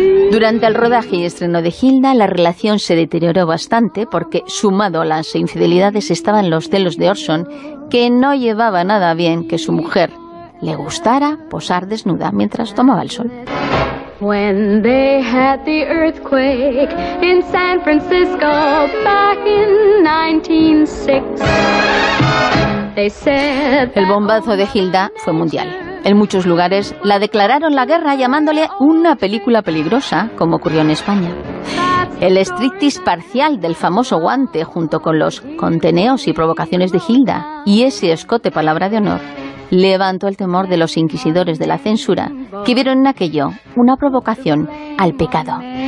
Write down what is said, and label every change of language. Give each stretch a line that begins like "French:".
Spanish: Durante el rodaje y estreno de Hilda, la relación se deterioró bastante porque, sumado a las infidelidades, estaban los celos de Orson, que no llevaba nada bien que su mujer le gustara posar desnuda mientras tomaba el sol.
English: When they had the earthquake in San Francisco back in 1906.
Spanish: El bombazo de Hilda fue mundial. En muchos lugares la declararon la guerra llamándole una película peligrosa, como ocurrió en España. El striptease parcial del famoso guante, junto con los conteneos y provocaciones de Hilda y ese escote palabra de honor, levantó el temor de los inquisidores de la censura, que vieron en aquello una provocación al pecado.